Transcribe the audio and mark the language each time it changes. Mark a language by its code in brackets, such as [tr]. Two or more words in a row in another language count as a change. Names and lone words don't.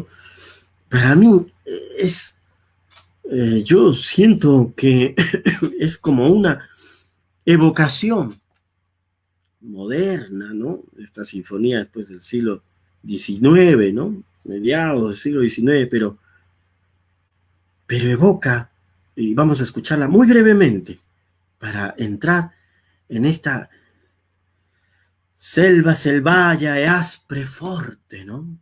[es] Para mí yo siento que es como una evocación moderna, ¿no? Esta sinfonía después del siglo XIX, ¿no? Mediados del siglo XIX, pero evoca, y vamos a escucharla muy brevemente, para entrar en esta [it] selva selvaggia e aspre forte, [es] ¿no?